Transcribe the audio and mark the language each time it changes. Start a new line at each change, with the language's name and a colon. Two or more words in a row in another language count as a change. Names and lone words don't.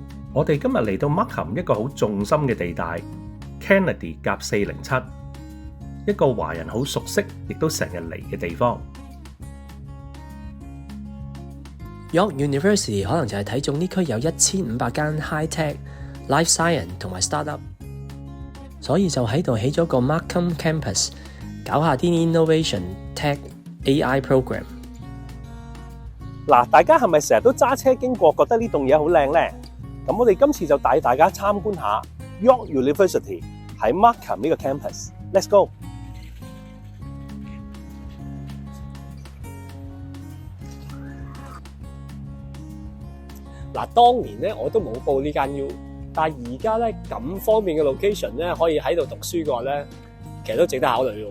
Cantonese: 我哋今日嚟到 Markham 一個好重心嘅地帶 Kennedy 夾407，一個華人好熟悉，亦都成日嚟嘅地方。 York University 可能就係睇中呢區有1500間
English: high tech、 life science
Cantonese: 同埋 startup， 所以就喺度起咗個 Markham Campus， 搞下啲
English: innovation tech AI program。
Cantonese: 嗱，大家係咪成日都揸車經過，覺得呢棟嘢好靚呢？咁我哋今次就帶大家參觀下 York University 喺 Markham 呢個 campus。
English: Let's go！
Cantonese: 嗱，當年咧我都冇報呢間 U， 但係而家咧咁方便嘅 location 咧，可以喺度讀書嘅話咧，其實都值得考慮嘅喎。